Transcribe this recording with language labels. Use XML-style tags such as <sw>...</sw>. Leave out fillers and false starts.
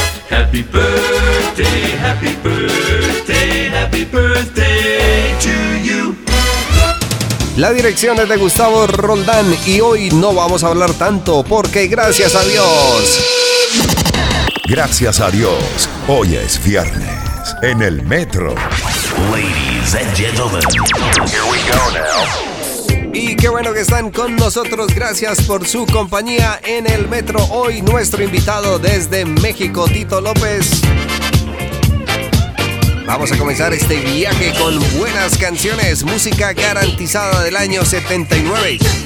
<en>Happy birthday, happy birthday, happy birthday to you.</en> <es>La dirección es de Gustavo Roldán y hoy no vamos a hablar tanto porque gracias a Dios. Gracias a Dios. Hoy es viernes en el Metro.</es> <en>Ladies and gentlemen, here we go now.</en> <es>Y qué bueno que están con nosotros. Gracias por su compañía en el Metro. Hoy nuestro invitado desde México, Tito López. Vamos a comenzar este viaje con buenas canciones. Música garantizada del año 79.</es>